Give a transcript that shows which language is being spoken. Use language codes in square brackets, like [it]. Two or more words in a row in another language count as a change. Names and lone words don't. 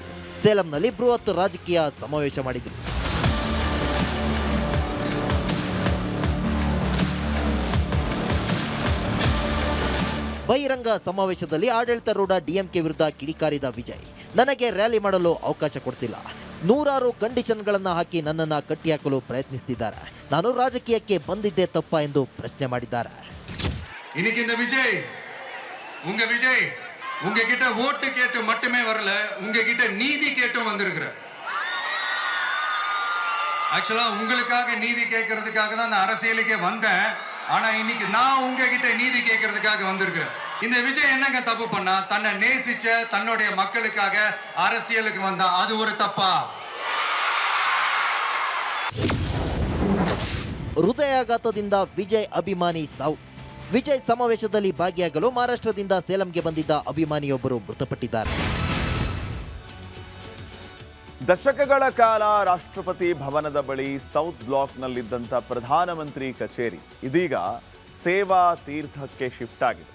[kn] ಸೇಲಂನಲ್ಲಿ ಬೃಹತ್ ರಾಜಕೀಯ ಸಮಾವೇಶ ಮಾಡಿದ್ರು. ಬಹಿರಂಗ ಸಮಾವೇಶದಲ್ಲಿ ಆಡಳಿತಾರೂಢ ಡಿಎಂಕೆ ವಿರುದ್ಧ ಕಿಡಿಕಾರಿದ ವಿಜಯ್, ನನಗೆ ರ್ಯಾಲಿ ಮಾಡಲು ಅವಕಾಶ ಕೊಡ್ತಿಲ್ಲ, ನೂರಾರು ಕಂಡೀಷನ್ಗಳನ್ನು ಹಾಕಿ ನನ್ನನ್ನು ಕಟ್ಟಿಹಾಕಲು ಪ್ರಯತ್ನಿಸುತ್ತಿದ್ದಾರೆ, ನಾನು ರಾಜಕೀಯಕ್ಕೆ ಬಂದಿದ್ದೇ ತಪ್ಪ ಎಂದು ಪ್ರಶ್ನೆ ಮಾಡಿದ್ದಾರೆ. [ta] இன்னைக்கு இந்த விஜய் உங்ககிட்ட ஓட்டு கேட்டு மட்டுமே வரல, உங்ககிட்ட நீதி கேட்டும் வந்திருக்கிற. ஆக்சுவலா உங்களுக்காக நீதி கேட்கறதுக்காக தான் நான் அரசியலுக்கே வந்தேன். ஆனா இன்னைக்கு நான் உங்ககிட்ட நீதி கேட்கறதுக்காக வந்திருக்கிறேன். இந்த விஜய் என்னங்க தப்பு பண்ணா? தன்னை நேசிச்ச தன்னுடைய மக்களுக்காக அரசியலுக்கு வந்தா அது ஒரு தப்பா? [kn] ಹೃದಯಾಘಾತದಿಂದ ವಿಜಯ್ ಅಭಿಮಾನಿ ಸಾವು. ವಿಜಯ್ ಸಮಾವೇಶದಲ್ಲಿ ಭಾಗಿಯಾಗಲು ಮಹಾರಾಷ್ಟ್ರದಿಂದ ಸೇಲಂಗೆ ಬಂದಿದ್ದ ಅಭಿಮಾನಿಯೊಬ್ಬರು ಮೃತಪಟ್ಟಿದ್ದಾರೆ. ದಶಕಗಳ ಕಾಲ ರಾಷ್ಟ್ರಪತಿ ಭವನದ ಬಳಿ ಸೌತ್ ಬ್ಲಾಕ್ನಲ್ಲಿದ್ದಂಥ ಪ್ರಧಾನಮಂತ್ರಿ ಕಚೇರಿ ಇದೀಗ ಸೇವಾ ತೀರ್ಥಕ್ಕೆ ಶಿಫ್ಟ್ ಆಗಿದೆ.